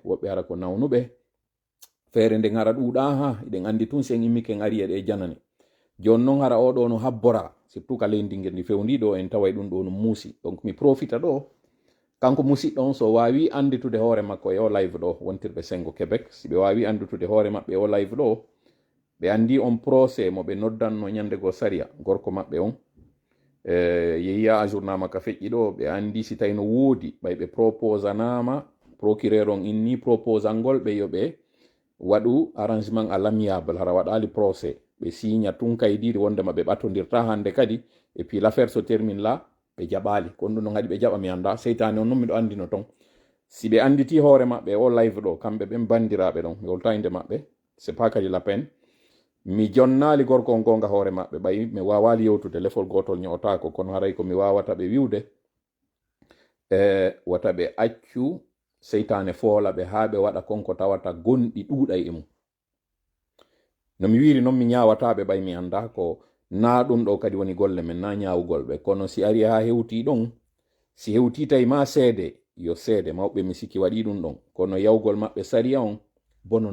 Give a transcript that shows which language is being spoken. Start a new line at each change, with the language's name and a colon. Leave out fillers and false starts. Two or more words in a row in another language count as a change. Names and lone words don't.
Fula: woɓɓe hara ko nawnuɓe feere nden hara ɗuuɗa ha eɗen andi tun sen immiken ari eɗe janane joni noon hara oɗo no habbora surtout ka leydi ngel ndi fewniɗo en taway ɗum ɗo no muusi donc mi profita ɗo kanko musidɗo on so wawi anditude hoore makko e o live ɗo wontirɓe sengo Québec si ɓe wawi anditude hoore maɓɓe o live ɗo ɓe andi on procès mo ɓe noddanno ñandego saria gorko maɓɓe on yehiya ajournama ka feƴƴi ɗo ɓe andi si tawi no woodi ɓay ɓe proposanama procureur on inni proposangol ɓe yo ɓe waɗu
French: arrangement à l'amiable
Fula: hara waɗali procès ɓe signa tun kaydiri wondema ɓe ɓattodirta hande kadi
French: et puis l'affaire se termine là
Fula: ɓe jaɓali kon ɗum ɗon haɗi ɓe jaɓa mi anda seytane on noon miɗo andino ton si ɓe anditi hoore maɓɓe o live ɗo kamɓe ɓen bandiraɓe ɗon mi wolta inde maɓɓe
French: c'est pas
Fula: kadi
French: la peine
Fula: mi jonnali gorko on gonga hoore maɓɓe ɓayi mi wawali yewtude lefol gotol ñootako kono haray ko mi wawata ɓe wiwde wata ɓe accu seytane foola ɓe ha ɓe waɗa konko tawata gonɗi ɗuuɗay e mum no mi wiri noon mi ñawataɓe ɓay mi anda ko na ɗum ɗo kadi woni golle men na ñawugol ɓe kono si ari ha hewti ɗon si hewti tawi ma seede yo seede mawɓe mi sikki waɗi ɗum ɗon kono yawgol maɓɓe sariya on bono